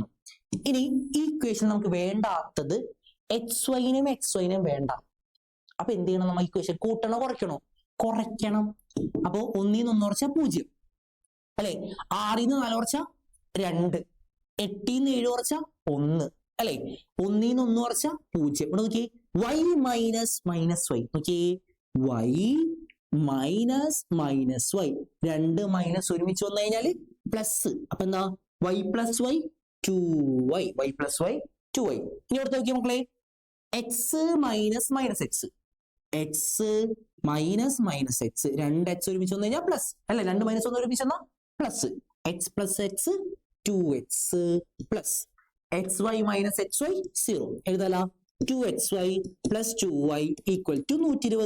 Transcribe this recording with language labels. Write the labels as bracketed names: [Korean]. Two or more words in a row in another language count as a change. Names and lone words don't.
[Malayalam] ഇനി ഈ ഇക്വേഷൻ നമുക്ക് വേണ്ടാത്തത് xy-നും xy-നും വേണ്ട. അപ്പൊ എന്ത് ചെയ്യണം? നമ്മൾ ഇക്വേഷൻ കൂട്ടണോ കുറയ്ക്കണോ? കുറയ്ക്കണം. അപ്പൊ 1 ൽ നിന്ന് 1 കുറച്ചാൽ 0 അല്ലെ? 6 ൽ നിന്ന് 4 കുറച്ചാൽ 2, 8 ൽ നിന്ന് 7 കുറച്ചാൽ 1 അല്ലെ? 1 ൽ നിന്ന് 1 കുറച്ചാൽ 0. ഇവിടെ നോക്കിയേ, [English] y - y. [Malayalam] നോക്കിയേ, [English] y - y, [Malayalam] 2 മൈനസ് ഒരുമിച്ച് വന്നു കഴിഞ്ഞാല് പ്ലസ്. അപ്പൊ എന്താ? [English] y + y 2y, y + y 2y. [Malayalam] ഇനി അടുത്ത് നോക്കിയ മക്കളെ [English] x minus minus x, x minus minus x, [Malayalam] രണ്ട് എക്സ് ഒരുമിച്ച് വന്നു കഴിഞ്ഞാൽ പ്ലസ് അല്ലെ, രണ്ട് മൈനസ് ഒന്ന് ഒരുമിച്ച് വന്നാൽ പ്ലസ്, [English] x plus x 2x plus x y minus x y 0 [Malayalam] എഴുതാല [English] 2xy plus 2y equal to 120.